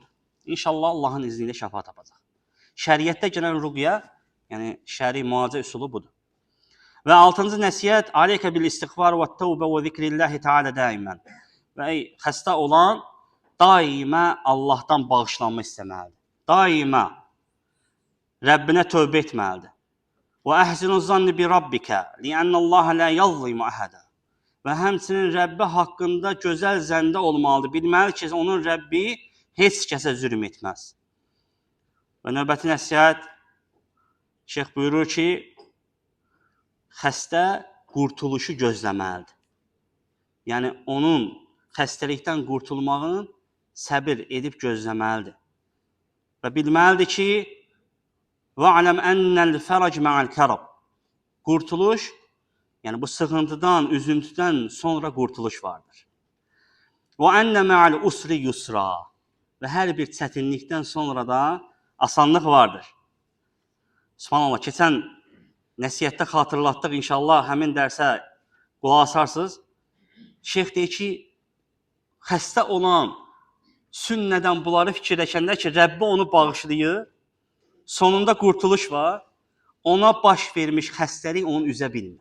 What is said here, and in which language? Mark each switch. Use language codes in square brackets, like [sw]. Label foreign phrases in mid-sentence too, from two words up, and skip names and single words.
[az] İnşallah Allahın izni ilə şəfa tapacaq. Şəriətdə gələn ruqya, yəni şəri müalicə üsulu budur. Və 6-cı nəsihət, [ar] "عليك بالاستغفار و التوبة و ذكر الله تعالى دائما." [az] Və xəstə olan daima Allahdan bağışlanma istəməlidir. Daima Rəbbinə tövbə etməlidir. [ar] و أحسن الظن بربك لأن الله لا يظلم أحدا. [az] Və həmçinin Rəbbi haqqında gözəl zəndə olmalıdır. Bilməli ki, onun Rəbbi heç kəsə zülm etməz. Və növbəti nəsihət, Şeyx buyurur ki, xəstə qurtuluşu gözləməlidir. Yəni, onun xəstəlikdən qurtulmağını səbir edib gözləməlidir. Və bilməlidir ki, [ar] وَعْلَمْ أَنَّ الْفَرَجْ مَعَ الْكَرَبِ. [az] Qurtuluş, yəni bu sıxıntıdan, üzüntüdən sonra qurtuluş vardır. [ar] وَأَنَّ مَعَ الْأُسْرِ يُسْرًا. [az] Və hər bir çətinlikdən sonra da asanlıq vardır. Subhanallah, keçən nəsihətdə xatırlatdıq, inşallah həmin dərsə qulaq asarsınız. Şeyx deyir ki, xəstə olan sünnədən bunları fikirləşəndə ki, Rəbbi onu bağışlayır, sonunda qurtuluş var, ona baş vermiş xəstəlik onu üzə bilmir.